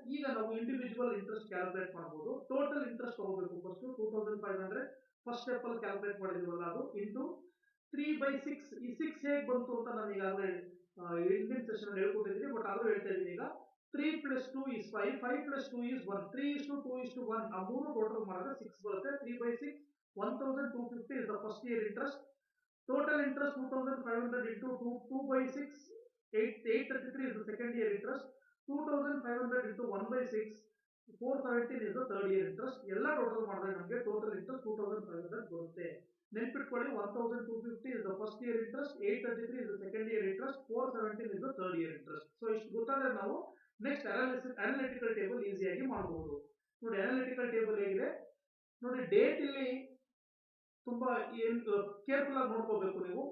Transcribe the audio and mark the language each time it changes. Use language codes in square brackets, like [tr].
[kn] ಈಗ ನಾವು individual interest calculate ಮಾಡಬಹುದು. ಟೋಟಲ್ ಇಂಟ್ರೆಸ್ಟ್ ತಗೋಬೇಕು ಫಸ್ಟ್ 2,500 ಫಸ್ಟ್ ಸ್ಟೆಪ್ ಅಲ್ಲಿ ಕ್ಯಾಲ್ಕುಲೇಟ್ ಮಾಡಿದೀವಲ್ಲ ಅದು, ಇಂಟು 3/6. ಈ 6 ಹೇಗೆ ಬಂತು ಅಂತ ನಾನು ಈಗಾಗಲೇ ಹಿಂದಿನ ಸೆಷನ್ ಹೇಳ್ಕೊಟ್ಟಿದ್ದೀನಿ, ಬಟ್ ಆದ್ರೂ ಹೇಳ್ತಾ ಇದ್ದೀನಿ ಈಗ. [en] 3 + 2 is 5, 5 + 2 is 1, [kn] 3:2:1 ಆ ಮೂರು ಟೋಟಲ್ ಮಾಡಿದ್ರೆ 6 ಬರುತ್ತೆ. 3/6 [en] 1250 is the first year interest. Total interest 2500 into 2 by 6, 833 is the second year interest. 2500 into 1 by 6, 417 is the third year interest. [kn] ಎಲ್ಲ ಟೋಟಲ್ ಮಾಡಿದ್ರೆ ನಮಗೆ ಟೋಟಲ್ ಇಂಟ್ರೆಸ್ಟ್ 2500 ಬರುತ್ತೆ. ನೆನ್ಪಿಟ್ಕೊಳ್ಳಿ, [en] 1250 is the first year interest, 833 is the second year interest, 417 is the third year interest. [kn] So ಇಷ್ಟು ಗೊತ್ತಾದ್ರೆ ನಾವು next analytical table ಈಸಿಯಾಗಿ ಮಾಡಬಹುದು. ನೋಡಿ ಅನಾಲಿಟಿಕಲ್ ಟೇಬಲ್ ಹೇಗಿದೆ ನೋಡಿ. ಡೇಟ್ ಇಲ್ಲಿ ತುಂಬಾ ಕೇರ್ಫುಲ್ ಆಗಿ ನೋಡ್ಕೋಬೇಕು ನೀವು.